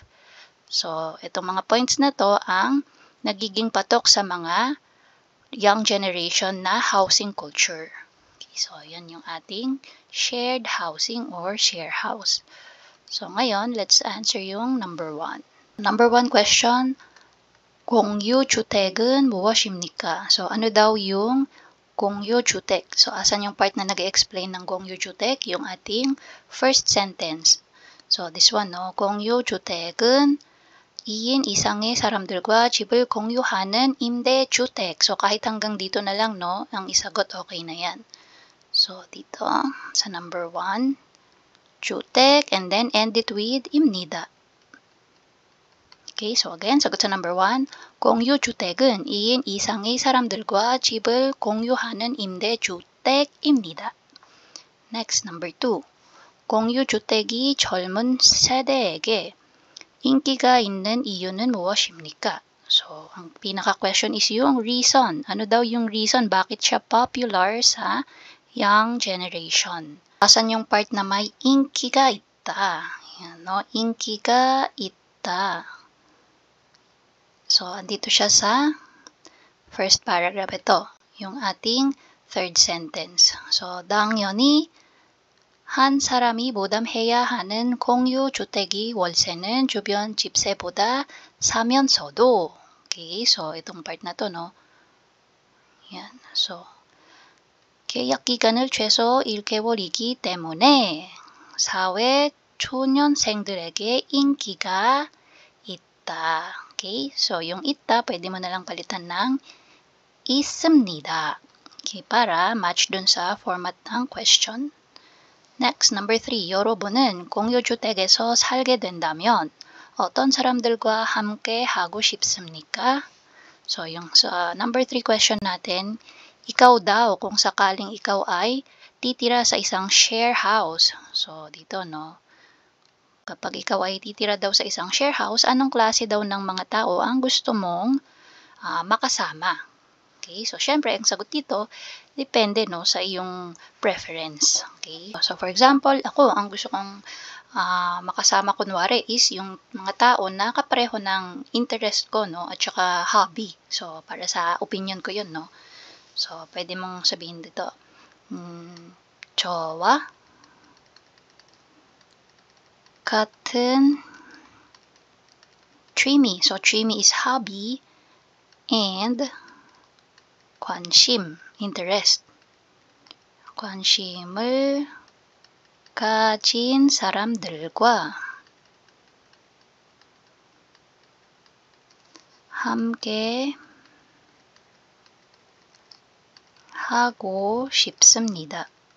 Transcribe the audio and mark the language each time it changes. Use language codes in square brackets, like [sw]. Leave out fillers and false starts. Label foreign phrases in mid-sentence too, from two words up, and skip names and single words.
[tl] So, itong mga points na to ang nagiging patok sa mga [en] young generation [tl] na [en] housing culture. [tl] Okay, so, yan yung ating [en] shared housing or share house. [tl] So, ngayon, [en] let's answer [tl] yung number 1. [en] Number 1 question, [ko] 공유주택은 무엇입니까? [tl] So, ano daw yung 공유주택? So, asan yung part na nag-explain ng 공유주택? Yung ating [en] first sentence. [tl] So, [en] this one, [tl] no? [ko] 공유주택은 2인 이상의 사람들과 집을 공유하는 임대주택. [tl] So, kahit hanggang dito na lang, no? Ang isagot, okay na yan. So, dito, sa number 1, [ko] 주택, [en] and then end it with 입니다. Okay, so again, [tl] sagot sa number 1, [ko] 공유주택은 2인 이상의 사람들과 집을 공유하는 임대주택입니다. [en] Next, number 2, [ko] 공유주택이 젊은 세대에게 인기가 있는 이유는 무엇입니까? [tl] So, ang pinaka-question is yung reason. Ano daw yung reason? Bakit siya popular sa [en] young generation? [tl] Asan yung part na may [ko] 인기가 있다? [tl] Yan, no? [ko] 인기가 있다. [tl] So, andito siya sa [en] first paragraph [tl] ito, yung ating [en] third sentence. [tl] So, [ko] 당연히 한 사람이 부담해야 하는 공유주택이 월세는 주변 집세보다 사면서도. [tl] Okay, so itong part na to, no? Yan. So, [ko] 계약 기간을 최소 1개월이기 때문에 사회 초년생들에게 인기가 있다. [tl] Okay, so yung 있다, pwede mo nalang palitan ng 있습니다. Okay, para match dun sa format ng question. [en] Next, number 3, [ko] 여러분은 공유주택에서 살게 된다면 어떤 사람들과 함께 하고 싶습니까? [tl] So, yung sa [en] number 3 question [tl] natin, ikaw daw kung sakaling ikaw ay titira sa isang [en] share house. [tl] So, dito, no? Kapag ikaw ay titira daw sa isang [en] share house, [tl] anong klase daw ng mga tao ang gusto mong makasama? Okay, so syempre, ang sagot dito, depende no, sa iyong preference. Okay, so [en] for example, [tl] ako, ang gusto kong makasama kunwari is yung mga tao na kapareho ng interest ko, no, at saka hobby. So, para sa opinion ko yun, no. So, pwede mong sabihin dito, [ko] 저와 같은 취미. [en] So, 취미 is hobby and 관심, interest. [ko] 관심을 가진 사람들과 함께 하고 싶습니다.